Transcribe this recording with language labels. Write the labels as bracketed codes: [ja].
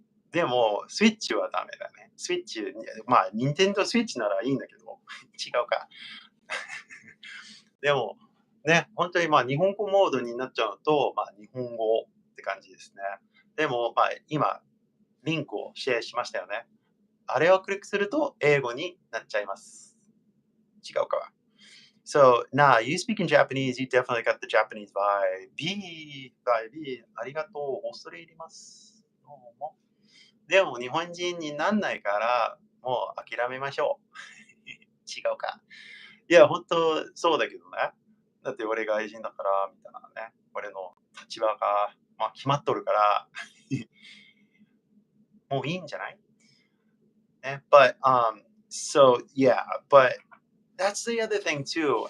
[ja] でも、スイッチはダメだね。スイッチ、任天堂スイッチならいいんだけど、違うか。でも、ね、本当に日本語モードになっちゃうと、日本語って感じですね。でも、今、リンクをシェアしましたよね。あれをクリックすると英語になっちゃいます。違うか。 [en] So, now you speak in Japanese, you definitely got the Japanese vibe. [ja] B、ありがとう。恐れ入ります。どうも。でも日本人になんないから、もう諦めましょう。違うか。いや、本当そうだけどね。だって俺が愛人だから、みたいなね。俺の立場が、決まっとるから、もういいんじゃない？ [en] But, so yeah, but that's the other thing too.